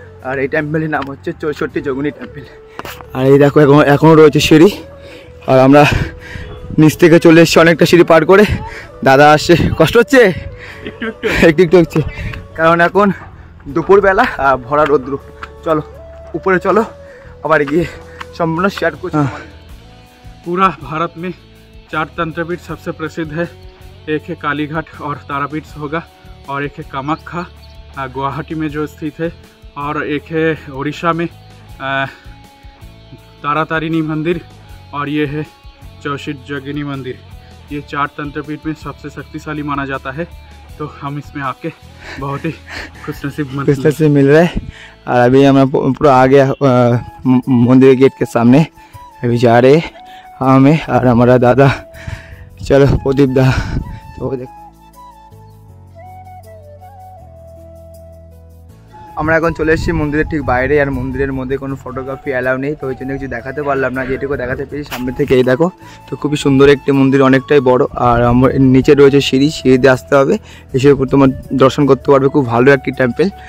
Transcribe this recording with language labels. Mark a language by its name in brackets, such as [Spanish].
[Bangla] আর এই টেম্পলের নাম হচ্ছে 64 যোগিনী টেম্পল। আর এই দেখো, এখনও রয়েছে সিঁড়ি, আর আমরা নিচ থেকে চলে এসেছি অনেকটা সিঁড়ি পার করে। দাদা আসছে, কষ্ট হচ্ছে একটু হচ্ছে, কারণ এখন দুপুরবেলা ভরা রৌদ্র। চলো উপরে চলো, আবার গিয়ে সম্পূর্ণ शेयर করছি। [Hindi] पूरा भारत में 4 तंत्रपीठ सबसे प्रसिद्ध है। एक है कालीघाट और तारापीठ होगा, और एक है कामाख्या गुवाहाटी में जो स्थित है, और एक है उड़ीसा में तारातारिणी मंदिर, और ये है 64 जोगिनी मंदिर। ये 4 तंत्रपीठ में सबसे शक्तिशाली माना जाता है। तो हम इसमें आके बहुत ही खुशनसीब मिल रहा है। और अभी हम पूरा आ गया मंदिर गेट के सामने, अभी जा रहे हमें और हमारा दादा। चलो प्रदीप दा, तो देख [Bangla] আমরা এখন চলে এসেছি মন্দিরের ঠিক বাইরে, আর মন্দিরের মধ্যে কোনো ফটোগ্রাফি অ্যালাউ নেই, তো ওই জন্য কিছু দেখাতে পারলাম না, যেটুকু দেখাতে পেরেছি সামনে থেকে। এই দেখো, তো খুবই সুন্দর একটি মন্দির, অনেকটাই বড়। আর আমার নিচে রয়েছে সিঁড়িতে আসতে হবে, এসে তোমার দর্শন করতে পারবে। খুব ভালো একটি টেম্পল।